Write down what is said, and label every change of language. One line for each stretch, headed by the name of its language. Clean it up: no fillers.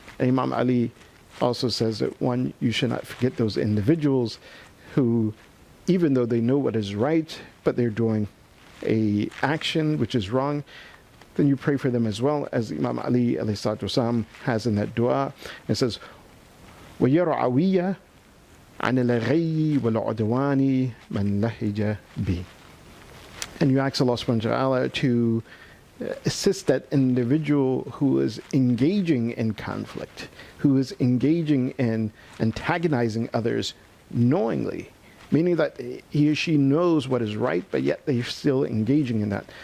English: And Imam Ali also says that, one, you should not forget those individuals who, even though they know what is right, but they're doing a action which is wrong, then you pray for them as well, as Imam Ali ﷺ has in that dua. It says,
Arabic: وَيَرْعَوِيَّ عَنِ الْغَيِّ وَالْعُدْوَانِ مَنْ لَهِجَ بِي.
English: And you ask Allah subhanahu wa ta'ala to assist that individual who is engaging in conflict, who is engaging in antagonizing others knowingly, meaning that he or she knows what is right, but yet they're still engaging in that.